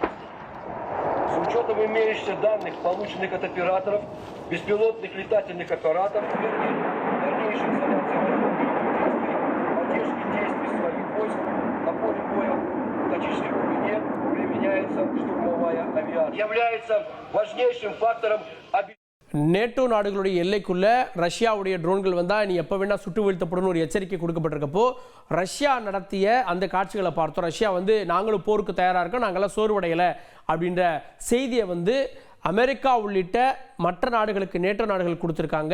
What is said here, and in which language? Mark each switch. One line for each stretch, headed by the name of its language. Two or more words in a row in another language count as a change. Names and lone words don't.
Russian: С учетом имеющихся данных, полученных от операторов, беспилотных летательных аппаратов, дальнейшей изоляции поддержки действий своих войск на поле боя в тактической глубине применяется штурмовая авиация. Является важнейшим фактором
Tamil: நேட்டோ நாடுகளுடைய எல்லைக்குள்ள ரஷ்யாவுடைய ட்ரோன்கள் வந்தால் நீ எப்போ வேணால் சுட்டு வீழ்த்தப்படும் ஒரு எச்சரிக்கை கொடுக்கப்பட்டிருக்கப்போ ரஷ்யா நடத்திய அந்த காட்சிகளை பார்த்தோம். ரஷ்யா வந்து நாங்களும் போருக்கு தயாராக இருக்கோம், நாங்களாம் சோர்வடையலை அப்படின்ற செய்தியை வந்து அமெரிக்கா உள்ளிட்ட மற்ற நாடுகளுக்கு நேட்டோ நாடுகள் கொடுத்துருக்காங்க.